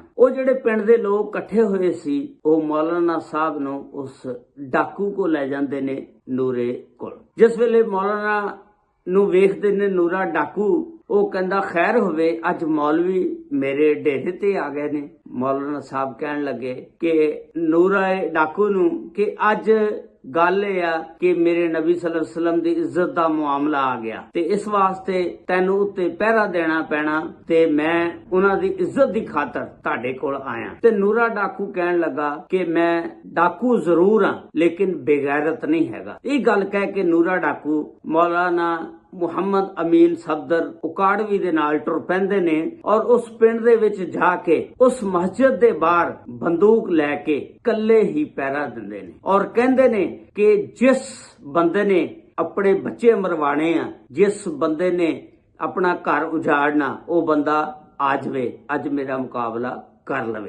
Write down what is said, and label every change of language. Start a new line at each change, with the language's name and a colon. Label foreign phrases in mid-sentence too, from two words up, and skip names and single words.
Punjabi: او جہڑے پنڈ دے لوک اکٹھے ہوئے سی او مولانا صاحب نوں اس ڈاکو کو لے جاندے نے نورے کول. جس ویلے مولانا نوں ویکھدے نے نورا ڈاکو او کہندا خیر ہووے اج مولوی میرے ڈیرے تے آ گئے نے. مولانا صاحب کہن لگے کہ نورا ڈاکو نوں کہ اج گل اے آ کہ میرے نبی صلی اللہ علیہ وسلم دی عزت دا معاملہ آ گیا تے اس واسطے تینوں اتے پہرہ دینا پینا تے میں اونہاں دی عزت دی خاطر تہاڈے کول آیا. تے نورا ڈاکو کہن لگا کہ میں ڈاکو ضرور ہاں لیکن بے غیرت نہیں ہیگا. اے گل کہہ کے نورا ڈاکو مولانا محمد امین صفدر اوکاڑوی دے نال ٹر پیندے نے اور اس پنڈ دے وچ جا کے اس مسجد دے باہر بندوق لے کے کلے ہی پہرہ دیندے نے اور کہندے نے کہ جس بندے نے اپنے بچے مروانے آ جس بندے نے اپنا گھر اجاڑنا او بندہ آ جاوے اج میرا مقابلہ کر لوے.